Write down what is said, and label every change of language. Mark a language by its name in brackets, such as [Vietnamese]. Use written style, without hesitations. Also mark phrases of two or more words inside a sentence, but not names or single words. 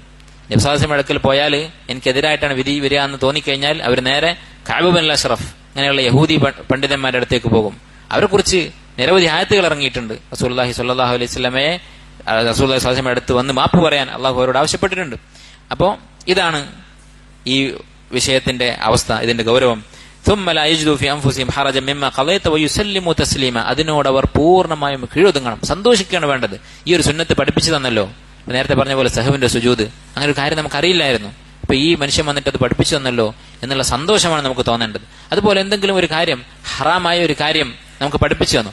[Malayalam] നബി [Arabic] صلى الله عليه وسلم [Malayalam] അടുക്കൽ പോയാൽ എനിക്കെതിരായിട്ടാണ് വിധി വരിക എന്ന് തോന്നിക്കഴിഞ്ഞാൽ അവർ നേരെ കഅബ് ബിൻ അഷ്റഫ് അങ്ങനെയുള്ള യഹൂദി പണ്ഡിതന്മാരുടെ അടുത്തേക്ക് പോകും. അവരെ കുറിച്ച് നിരവധി ആയത്തുകൾ ഇറങ്ങിയിട്ടുണ്ട്. [Arabic] رسول الله صلى الله عليه وسلم رسول الله صلى الله عليه وسلم [Malayalam] അടുത്ത് വന്ന് മാപ്പ് പറയാൻ അള്ളാഹു അവരോട് ആവശ്യപ്പെട്ടിട്ടുണ്ട്. അപ്പോ ഇതാണ് ഈ വിഷയത്തിന്റെ അവസ്ഥ, ഇതിന്റെ ഗൗരവം. [Arabic] ثم لا يجدوا في أنفسهم حرجا مما قضيت ويسلموا تسليما. [Malayalam] അതിനോട് അവർ പൂർണ്ണമായും കീഴൊതുങ്ങണം, സന്തോഷിക്കുകയാണ് വേണ്ടത്. ഈ ഒരു സുന്നത്ത് പഠിപ്പിച്ചു തന്നല്ലോ. നേരത്തെ പറഞ്ഞ പോലെ സഹവിന്റെ സുജൂദ്, അങ്ങനെ ഒരു കാര്യം നമുക്ക് അറിയില്ലായിരുന്നു. ഇപ്പൊ ഈ മനുഷ്യൻ വന്നിട്ട് അത് പഠിപ്പിച്ചു തന്നല്ലോ എന്നുള്ള സന്തോഷമാണ് നമുക്ക് തോന്നേണ്ടത്. അതുപോലെ എന്തെങ്കിലും ഒരു കാര്യം, ഹറാമായ ഒരു കാര്യം നമുക്ക് പഠിപ്പിച്ചു തന്നു.